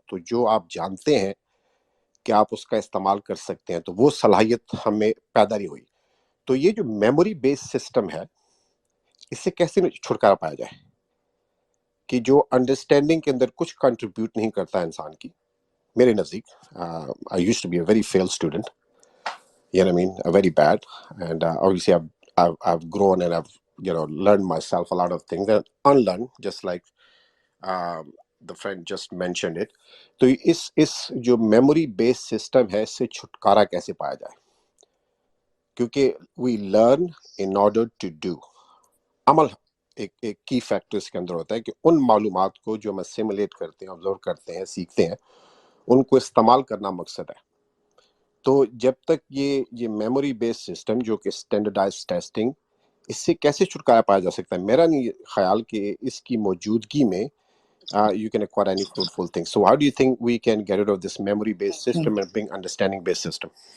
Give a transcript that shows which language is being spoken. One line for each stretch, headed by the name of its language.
Urdu: تو جو آپ جانتے ہیں کہ آپ اس کا استعمال کر سکتے ہیں، تو وہ صلاحیت ہمیں پیدا نہیں ہوئی. تو یہ جو میموری بیس سسٹم ہے، اس سے کیسے چھٹکارا پایا جائے کہ جو انڈرسٹینڈنگ کے اندر کچھ کنٹریبیوٹ نہیں کرتا انسان کی. میرے نزدیک
English: I used to be a very failed student, you know what I mean, very bad, and obviously I've grown and I've learned myself a lot of things and unlearned, just like the friend just mentioned it.
Urdu: تو اس جو memory بیس system ہے، اس سے چھٹکارا کیسے پایا جائے؟ کیونکہ
English: We learn in order to do.
Urdu: عمل ایک کی فیکٹر اس کے اندر ہوتا ہے کہ ان معلومات کو جو ہم اسیمولیٹ کرتے ہیں، آبزرو کرتے ہیں، سیکھتے ہیں، ان کو استعمال کرنا مقصد ہے. تو جب تک یہ میموری بیس سسٹم جو کہ اسٹینڈرڈائز ٹیسٹنگ، اس سے کیسے چھٹکارا پایا جا سکتا ہے؟ میرا نہیں خیال کہ اس کی موجودگی میں
English: you can acquire any fruitful thing. So how do you think we can get rid of this memory based system and bring understanding based system?